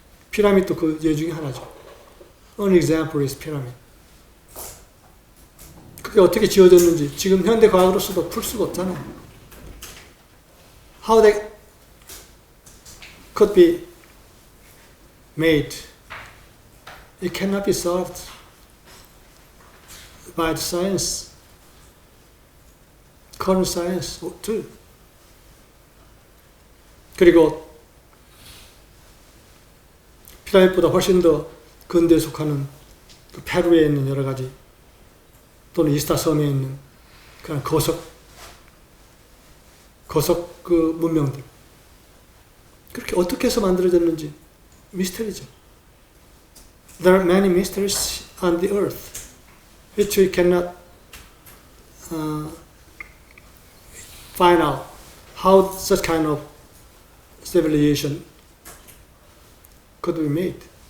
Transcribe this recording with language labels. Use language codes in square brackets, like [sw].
[ko] 피라미드도 그 예 중에 하나죠. [en] One example is pyramid. [ko] 그게 어떻게 지어졌는지 지금 현대 과학으로서도 풀 수가 없잖아요. [en] How they could be made, it cannot be solved by the science, current science too. [ko] 그리고 피라미드보다 훨씬 더 근대에 속하는 그 페루에 있는 여러 가지 또는 이스타 섬에 있는 그런 거석 그 문명들 그렇게 어떻게 해서 만들어졌는지 미스터리죠. [en] There are many mysteries on the earth which we cannot find out how such kind of civilization could be made.